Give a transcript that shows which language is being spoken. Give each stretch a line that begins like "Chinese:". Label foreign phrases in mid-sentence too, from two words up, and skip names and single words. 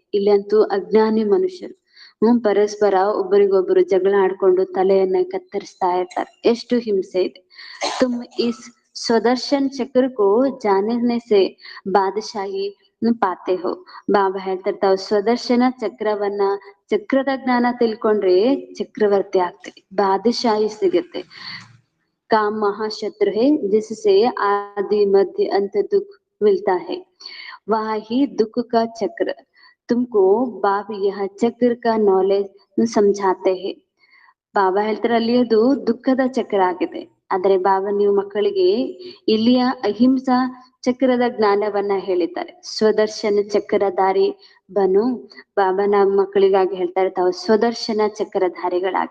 Kannada: ಇಲ್ಲಂತೂ ಅಜ್ಞಾನಿ ಮನುಷ್ಯರು ಪರಸ್ಪರ ಒಬ್ಬರಿಗೊಬ್ಬರು ಜಗಳ ಆಡ್ಕೊಂಡು ತಲೆಯನ್ನ ಕತ್ತರಿಸ್ತಾ ಇರ್ತಾರೆ. ಎಷ್ಟು ಹಿಂಸೆ ಇದೆ.
Hindi: तुम इस स्वदर्शन चक्र को जानने से बादशाही पाते हो.
Kannada: ಬಾಬಾ ಹೇಳ್ತಿರ್ತಾವ ಸ್ವದರ್ಶನ ಚಕ್ರವನ್ನ, ಚಕ್ರದ ಜ್ಞಾನ ತಿಳ್ಕೊಂಡ್ರೆ ಚಕ್ರವರ್ತಿ ಆಗ್ತದೆ, ಬಾದಶಾಹಿ ಸಿಗುತ್ತೆ.
Hindi: काम महाशत्रु है जिससे आदि मध्य अंत दुख मिलता है, वह ही दुख का चक्र तुमको बाप यह चक्र का नॉलेज समझाते हैं.
Kannada: ಬಾಬಾ ಹೇಳ್ತಾರೆ ಅಲ್ಲಿ ಅದು ದುಃಖದ ಚಕ್ರ ಆಗಿದೆ. ಆದ್ರೆ ಬಾಬಾ ನೀವು ಮಕ್ಕಳಿಗೆ ಇಲ್ಲಿಯ ಅಹಿಂಸಾ ಚಕ್ರದ ಜ್ಞಾನವನ್ನ ಹೇಳಿದ್ದಾರೆ.
Hindi: स्वदर्शन चक्रधारी बनो.
Kannada: ಬಾಬಾ ನಮ್ಮ ಮಕ್ಕಳಿಗಾಗಿ ಹೇಳ್ತಾರೆ ತಾವು ಸ್ವದರ್ಶನ ಚಕ್ರಧಾರಿಗಳಾಗಿ.